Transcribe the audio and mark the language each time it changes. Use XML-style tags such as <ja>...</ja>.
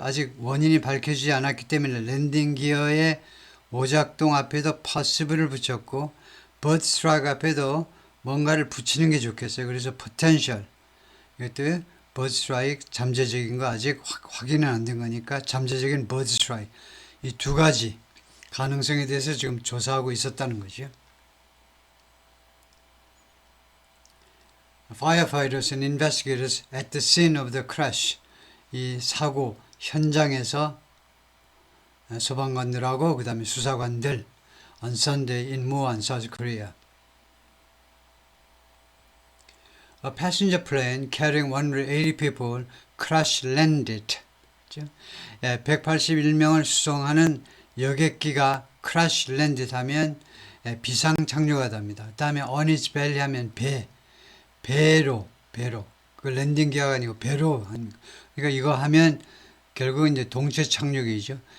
<ko>아직 원인이 밝혀지지 않았기 때문에 랜딩 기어의 오작동 앞에도 possible을 붙였고 bird strike 앞에도 뭔가를 붙이는 게 좋겠어요. 그래서 potential, 이것도 bird strike 잠재적인 거 아직 확인은 안 된 거니까 잠재적인 bird strike, 이 두 가지 가능성에 대해서 지금 조사하고 있었다는 거죠.</ko> <en>Firefighters and investigators at the scene of the crash.</en> <ko>이 사고 현장에서 소방관들하고 그 다음에 수사관들</ko> <en>on Sunday in Muan, South Korea. A passenger plane carrying 180 people crash landed.</en> <ko>181명을 수송하는 여객기가 crash landed 하면 비상 착륙하답니다. 그 다음에</ko> <en>on its belly</en> <ko>하면 배로. 그 랜딩 기어가 아니고 배로. 그러니까 이거 하면 결국 이제 동체 착륙이죠.</ko>